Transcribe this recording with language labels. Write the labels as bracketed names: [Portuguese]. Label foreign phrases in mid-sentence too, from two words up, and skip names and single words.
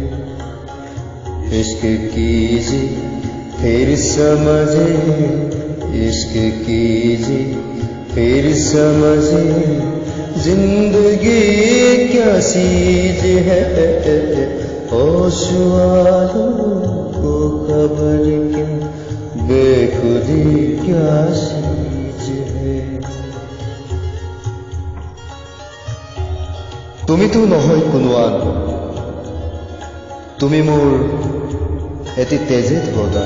[Hindi] इश्क कीजिए फिर समझे, इश्क कीजिए फिर समझे, जिंदगी क्या चीज है। होश वालों को खबर क्या, बेखुदी क्या चीज है। [Assamese] তুমিতো নহয় কোনো আন, তুমি মোৰ এটি তেজে বদান।